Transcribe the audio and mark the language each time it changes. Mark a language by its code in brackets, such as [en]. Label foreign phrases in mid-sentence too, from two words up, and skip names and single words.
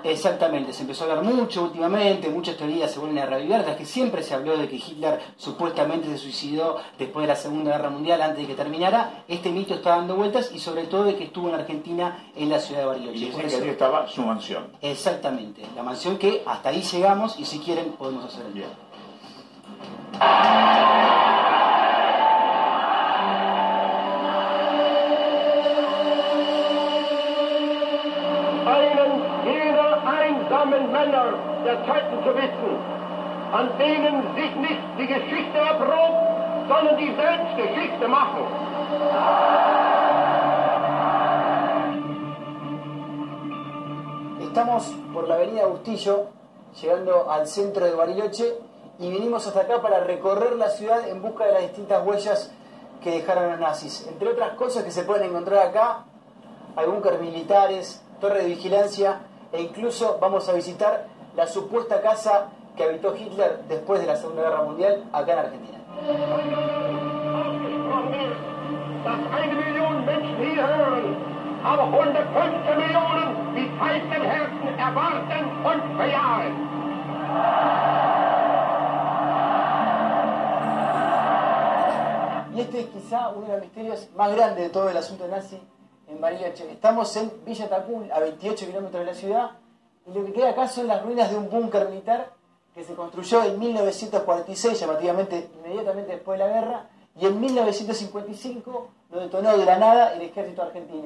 [es] Exactamente, se empezó a hablar mucho últimamente, muchas teorías se vuelven a reavivar, las que siempre se habló de que Hitler supuestamente se suicidó después de la Segunda Guerra Mundial, antes de que terminara. Este mito está dando vueltas y sobre todo de que estuvo en Argentina, en la ciudad de Bariloche. Y dicen que allí estaba su mansión. Exactamente, la mansión que hasta ahí llegamos y si quieren podemos hacer el viaje. [de] Einen jener einsamen Männer der Zeiten zu wissen, an denen sich nicht die Geschichte erprobt, sondern die selbst Geschichte machen. [es] Estamos por la avenida Bustillo, llegando al centro de Bariloche, y venimos hasta acá para recorrer la ciudad en busca de las distintas huellas que dejaron los nazis. Entre otras cosas que se pueden encontrar acá, hay búnkeres militares, torre de vigilancia, e incluso vamos a visitar la supuesta casa que habitó Hitler después de la Segunda Guerra Mundial acá en Argentina. [de] Dass 1 Million Menschen hier hören, aber 115 Millionen mit kalten Herzen erwarten und bejahen. [es] Y este es quizá uno de los misterios más grandes de todo el asunto nazi en Bariloche. Estamos en Villa Tacul, a 28 kilómetros de la ciudad, y lo que queda acá son las ruinas de un búnker militar que se construyó en 1946, llamativamente inmediatamente después de la guerra, y en 1955 lo detonó de la nada el ejército argentino.